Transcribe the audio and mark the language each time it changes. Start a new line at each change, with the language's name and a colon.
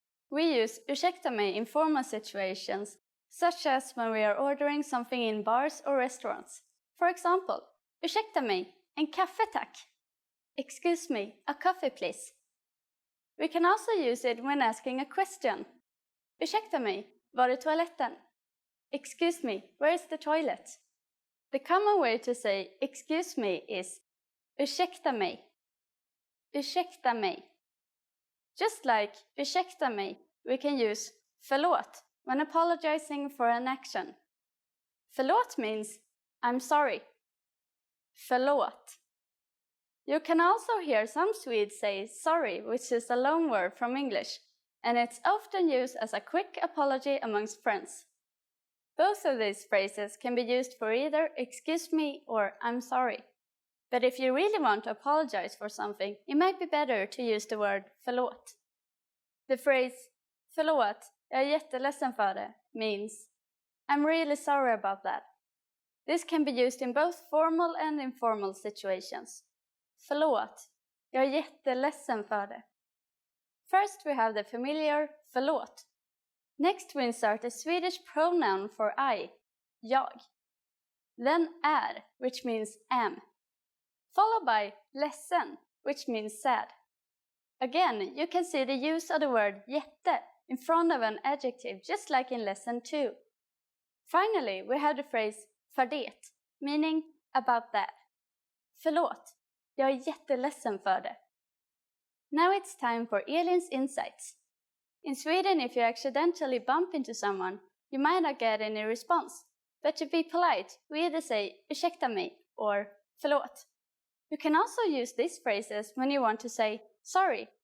English: We use
Swedish: ursäkta mig
English: in formal situations, such as when we are ordering something in bars or restaurants. For example,
Swedish: ursäkta mig, en kaffe tack.
English: Excuse me, a coffee please. We can also use it when asking a question.
Swedish: Ursäkta mig, var är toaletten?
English: Excuse me, where is the toilet? The common way to say excuse me is
Swedish: ursäkta mig. Ursäkta mig.
English: Just like
Swedish: ursäkta mig,
English: we can use förlåt when apologizing for an action. Förlåt means I'm sorry. Förlåt. You can also hear some Swedes say sorry, which is a loan word from English, and it's often used as a quick apology amongst friends. Both of these phrases can be used for either excuse me or I'm sorry. But if you really want to apologize for something, it might be better to use the word förlåt. The phrase
Swedish: förlåt, jag är jätteledsen för det
English: means I'm really sorry about that. This can be used in both formal and informal situations.
Swedish: Förlåt, jag är jätteledsen för det.
English: First we have the familiar
Swedish: förlåt.
English: Next we insert a Swedish pronoun for I, jag. Then är, which means am. Followed by ledsen, which means sad. Again, you can see the use of the word jätte in front of an adjective, just like in lesson 2. Finally, we have the phrase
Swedish: för det,
English: meaning about that.
Swedish: Förlåt, jag är jätteledsen för det.
English: Now it's time for Elin's insights. In Sweden, if you accidentally bump into someone, you might not get any response. But to be polite, we either say
Swedish: ursäkta mig
English: or förlåt. You can also use these phrases when you want to say sorry,